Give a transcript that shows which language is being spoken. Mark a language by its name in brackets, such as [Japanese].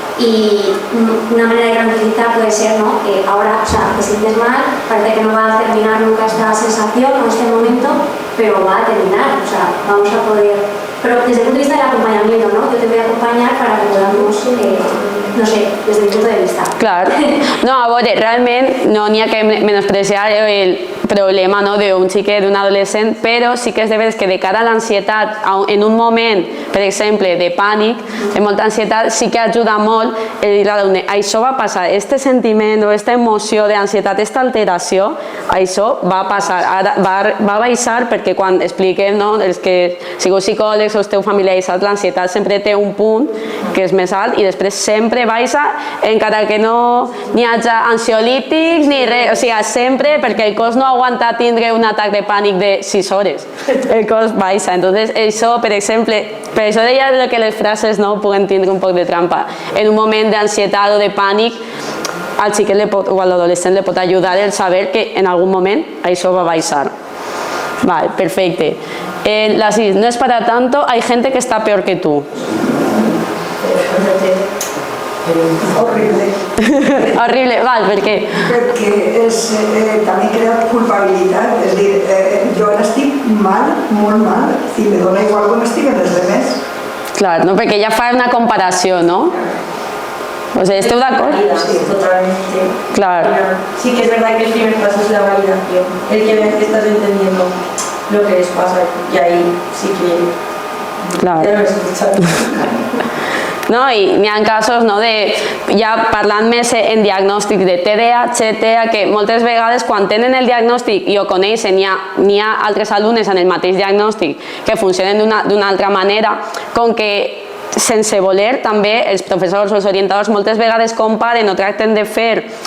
[Spanish] Y una manera de tranquilizar puede ser, ¿no? Que ahora, o sea, te sientes mal, parece que no va a terminar nunca esta sensación o este momento, pero va a terminar, o sea, vamos a poder... Pero desde el punto de vista del acompañamiento, ¿no? Yo te voy a acompañar para que podamos, no sé, desde mi punto de vista. [Catalan] Clar. No, a veure, realment no n'hi ha que menospreciar el problema, no, d'un xiquet, d'un adolescent, però sí que és de veres que de cara a l'ansietat, en un moment, per exemple, de pànic, de molta ansietat, sí que ajuda molt el dir a l'alumne, això va passar, este sentiment o aquesta emoció d'ansietat, aquesta alteració, això va passar, va baixar perquè quan expliquem, no, els que sigueu psicòlegs o esteu familiaritzats, l'ansietat sempre té un punt que és més alt i després sempre baixa, encara que no n'hi hagi ansiolítics ni res, o sigui, sempre perquè el cos no aguanta tindre un atac de pànic de 6 hores, el cos baixa. Entonces, això, per exemple, per això deia que les frases no puguen tindre un poc de trampa. En un moment d'ansietat o de pànic, al xiquet o a l'adolescent le pot ajudar el saber que en algun moment això va baixar. Vale, perfecte. [Spanish] La 6, no es para tanto, hay gente que está peor que tú. Horrible. [Catalan] Horrible, val, per què? Perquè també crea culpabilitat, és a dir, jo ara estic mal, molt mal, i me dona igual com estic en els demés. Clar, no, perquè ja fa una comparació, no? [Spanish] O sea, [Catalan] ¿esteu d'acord? [Spanish] Sí, totalmente. Claro. Sí que es verdad que el primer paso es la validación, el que vean que estás entendiendo lo que les pasa y ahí sí que Claro. debes escuchar. No? [Catalan] I n'hi ha casos, no, de, ja parlant més en diagnòstic de TDAH, TEA, que moltes vegades quan tenen el diagnòstic i ho coneixen, n'hi ha altres alumnes en el mateix diagnòstic que funcionen d'una altra manera, com que sense voler també els professors o els orientadors moltes vegades comparen o tracten de fer